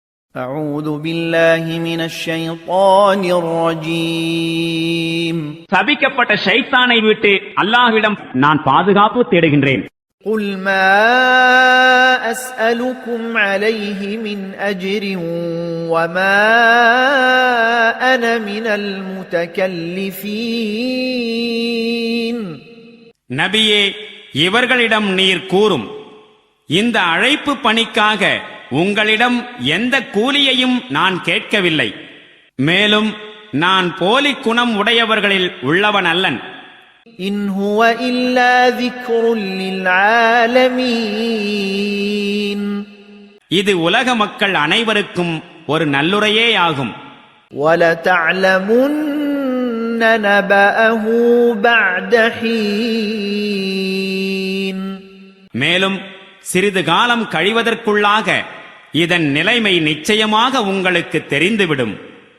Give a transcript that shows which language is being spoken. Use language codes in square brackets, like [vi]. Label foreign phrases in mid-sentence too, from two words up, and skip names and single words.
[ar] أعوذ بالله من الشيطان الرجيم [ta] சபிக்கப்பட்ட ஷைத்தானை விட்டு அல்லாஹ்விடம் நான் பாதுகாப்பு தேடுகின்றேன். [ar] قل ما أسألكم عليه من أجر وما أنا من المتكلفين. [ta] நபியே, இவர்களிடம் நீர் கூறும், இந்த அழைப்பு பணிக்காக உங்களிடம் எந்த கூலியையும் நான் கேட்கவில்லை, மேலும் நான் போலி குணம் உடையவர்களில் உள்ளவன் அல்லன். [ar] إن هو إلا ذكر للعالمين. [ta] இது உலக மக்கள் அனைவருக்கும் ஒரு நல்லுரையேயாகும். [ar] وَلَتَعْلَمُنَّ نَبَأَهُ بَعْدَ حِينٍ. [ta] மேலும் சிறிது காலம் கழிவதற்குள்ளாக இதன் நிலைமை நிச்சயமாக உங்களுக்கு தெரிந்துவிடும்.